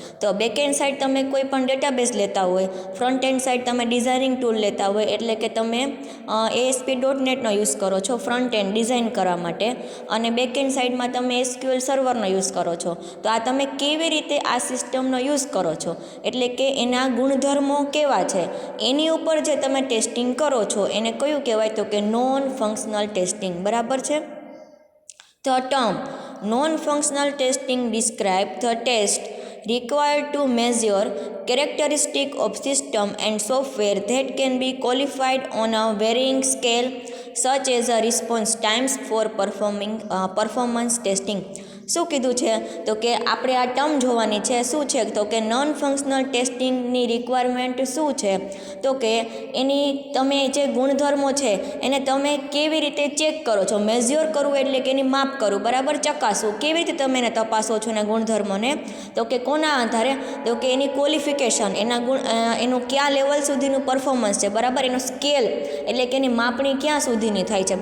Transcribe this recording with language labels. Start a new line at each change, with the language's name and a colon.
Gujarati: તો backend side તમે કોઈ પણ ડેટાબેઝ લેતા હોય, ફ્રન્ટ એન્ડ સાઇડ તમે ડિઝાઇનિંગ ટૂલ લેતા હોય, એટલે કે તમે ASP.NETનો યુઝ કરો છો ફ્રન્ટ એન્ડ ડિઝાઇન કરવા માટે, અને બેકએન્ડ સાઇડમાં તમે SQL સર્વરનો યુઝ કરો છો. તો આ તમે કેવી રીતે આ સિસ્ટમનો યુઝ કરો છો, એટલે કે એના ગુણધર્મો કેવા છે, એની ઉપર જે તમે ટેસ્ટિંગ કરો છો એને કયું કહેવાય, તો કે નોન ફંક્શનલ ટેસ્ટિંગ. બરાબર છે.
English: The term non-functional testing describes the test required to measure characteristics of system and software that can be qualified on a varying scale, such as a response times for performance testing.
Gujarati: શું કીધું છે, તો કે આપણે આ term જોવાની છે. શું છે, તો કે નોન ફંક્શનલ ટેસ્ટિંગની રિક્વાયરમેન્ટ શું છે, તો કે એની તમે જે ગુણધર્મો છે એને તમે કેવી રીતે ચેક કરો છો. મેઝ્યોર કરવું એટલે કે એની માપ કરવું, બરાબર, ચકાસવું. કેવી રીતે તમે એને તપાસો છો એના ગુણધર્મોને, તો કે કોના આધારે, તો કે એની ક્વોલિફિકેશન, એનું કયા લેવલ સુધીનું પરફોર્મન્સ છે, બરાબર, એનો સ્કેલ એટલે કે એની માપણી ક્યાં સુધીની થાય છે.